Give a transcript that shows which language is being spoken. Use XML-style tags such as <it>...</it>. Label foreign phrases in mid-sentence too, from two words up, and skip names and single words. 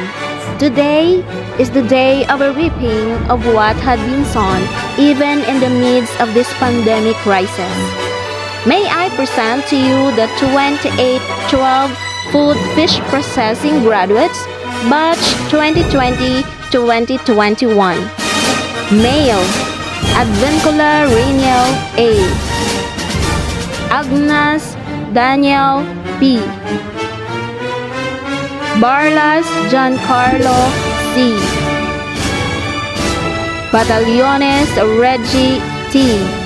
<en>Today is the day of a reaping of what had been sown, even in the midst of this pandemic crisis. May I present to you the 2812 Food Fish Processing Graduates, Batch 2020-2021. Male, Advincula Rainiel A. Agnes Daniel P. Barlas Giancarlo C. Batallones Reggie T.</en>